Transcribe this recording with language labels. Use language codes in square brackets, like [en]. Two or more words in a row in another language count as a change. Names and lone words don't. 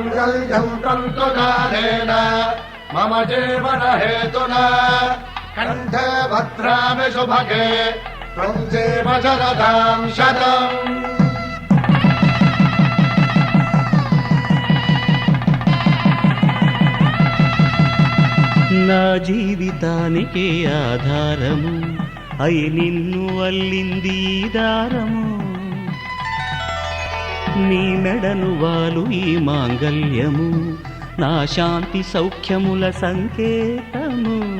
[sa] माङ्गल्यं तन्तुकालेन मम जीवन हेतुना कण्ठे भद्रामि शुभगे त्वं जीव शरदां शतम्। [te] నా జీవితానికి ఆధారము అయి నిన్ను అల్లింది దారము నీ మెడను వాలు ఈ మాంగల్యము నా శాంతి సౌఖ్యముల సంకేతము